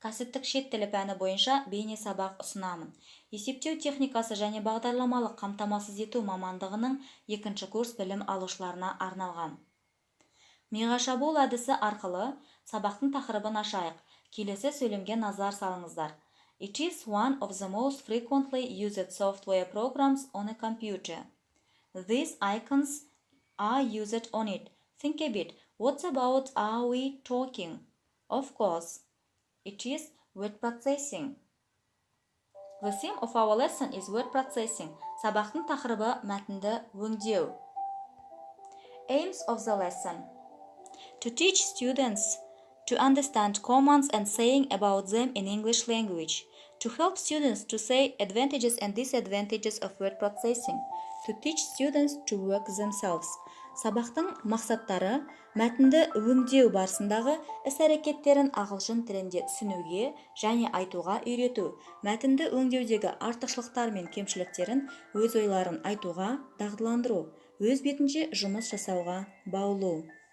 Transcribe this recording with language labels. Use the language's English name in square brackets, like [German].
[Kazakh] Кәсіптік шет тілі пәні бойынша бейне сабақ ұсынамын. Есептеу техникасы және бағдарламалық қамтамасыз ету мамандығының 2-ші курс білім алушыларына арналған. Миға шабуыл әдісі арқылы сабақтың тақырыбын ашайық. Келесі сөйлемге назар салыңыздар. [English] It is one of the most frequently used software programs on a computer. These icons are used on it. Think a bit. What about are we talking? Of course, it is word processing. The theme of our lesson is word processing. [Kazakh] Сабақтың тақырыбы мәтінді өңдеу. [English] Aims of the lesson: to teach students to understand commands and saying about them in English language, to help students to say advantages and disadvantages of word processing, to teach students to work themselves. [Kazakh] Сабақтың мақсаттары мәтінді өңдеу барысындағы іс-әрекеттерін ағылшын тілінде түсінуге және айтуға үйрету, мәтінді өңдеудегі артықшылықтар мен кемшіліктерін, өз ойларын айтуға дағдыландыру, өз бетінше жұмыс жасауға баулу.